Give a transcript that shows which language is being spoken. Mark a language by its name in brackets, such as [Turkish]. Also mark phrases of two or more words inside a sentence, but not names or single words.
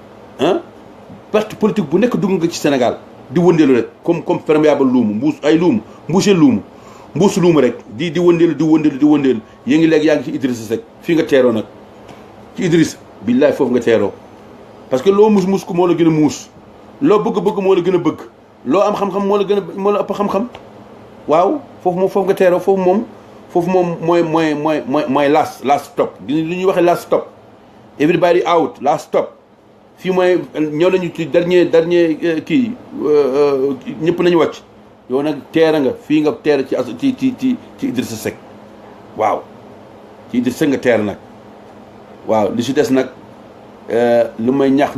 [French] parti politique [Wolof] bu nekk dugg nga ci Sénégal di wëndeelu rek [French] comme perméable [Wolof] luumu mbuusu luumu rek di wëndeelu yée ngi léegi yaa ngi ci Idrissa Seck fii nga teeroo nag ci Idrissa billaay foofu nga teeroo [French] parce que [Wolof] loo mus ko moo la gën a muus loo bëgg moo la gën a bëgg loo am xam-xam moo la ëpp xam-xam waaw foofu nga teeroo foofu moom mooy [English] last stop [Wolof] li ñuy waxee [English] last stop everybody out last stop [Wolof] fii mooy ñëw nañu ci dernier kii ñëpp nañu wàcc yow nag teera nga fii nga teer ci Idrissa Seck waaw ci Idrissa Seck nga teer nag waaw li si des nag lu may ñax